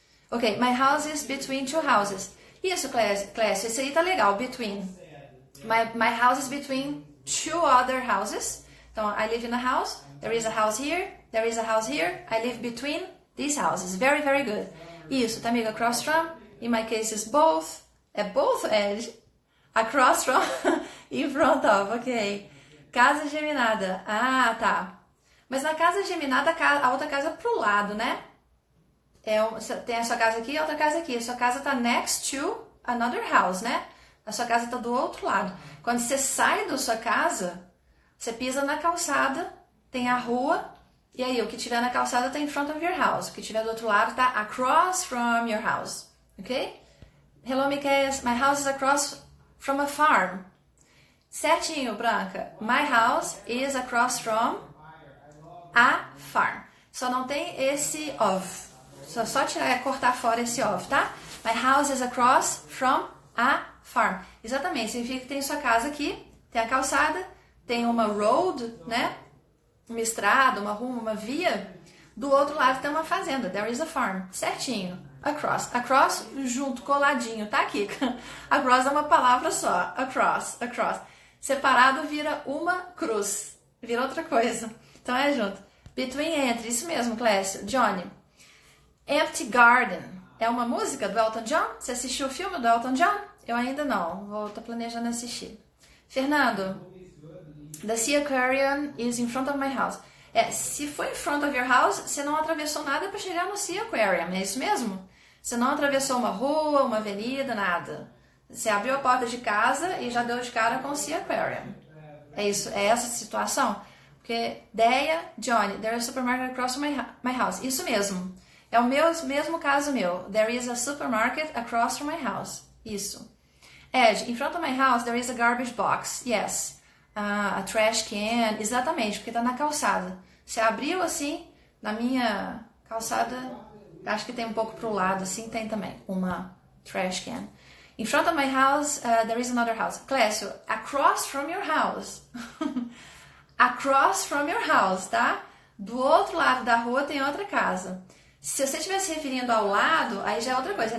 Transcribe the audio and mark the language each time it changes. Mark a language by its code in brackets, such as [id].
[en] Ok, my house is between two houses. [pt] Isso, Clécio, isso aí tá legal, between. [en] My house is between two other houses. Então, I live in a house. There is a house here. There is a house here. I live between these houses. Very, very good. [pt] Isso, tá, amiga? [en] Across from. In my case is both. [pt] É [en] both, Ed? Across from, in front of, ok. [pt] Casa geminada. Tá. Mas na casa geminada, a outra casa é pro lado, né? Tem a sua casa aqui e a outra casa aqui. A sua casa tá [en] next to another house, [pt] né? A sua casa tá do outro lado. Quando você sai da sua casa, você pisa na calçada, tem a rua, e aí o que tiver na calçada tá [en] in front of your house. [pt] O que tiver do outro lado tá [en] across from your house, [pt] ok? [en] Hello, Miquel. My house is across from a farm. [pt] Certinho, Branca. [en] My house is across from a farm. [pt] Só não tem esse of. Só cortar fora esse of, tá? [en] My house is across from a farm. [pt] Exatamente, significa que tem sua casa aqui, tem a calçada, tem uma road, né? Uma estrada, uma rua, uma via. Do outro lado tem uma fazenda. [en] There is a farm. [pt] Certinho. [en] Across. Across [pt] junto, coladinho. Tá aqui. Across é uma palavra só. Across. Across. Separado vira uma cruz. Vira outra coisa. Então é junto. Between, entre. Isso mesmo, Clécio. Johnny. Empty Garden. É uma música do Elton John? Você assistiu o filme do Elton John? Eu ainda não. Tô planejando assistir. Fernando. [en] The Sea Aquarium is in front of my house. [pt] Se for [en] in front of your house, [pt] você não atravessou nada para chegar no Sea Aquarium. É isso mesmo? Você não atravessou uma rua, uma avenida, nada. Você abriu a porta de casa e já deu de cara com o Sea Aquarium. É isso? É essa a situação? [en] Porque, Deia, Johnny, there is a supermarket across my house. [pt] Isso mesmo. É o mesmo caso meu. [en] There is a supermarket across from my house. [pt] Isso. [en] Ed, in front of my house there is a garbage box. Yes. a trash can, [pt] exatamente, porque tá na calçada. Você abriu assim, na minha calçada, acho que tem um pouco pro lado, assim, tem também uma trash can. [en] In front of my house, there is another house. Clécio, across from your house. Across from your house, tá? [pt] Do outro lado da rua tem outra casa. Se você estiver se referindo ao lado, aí já é outra coisa.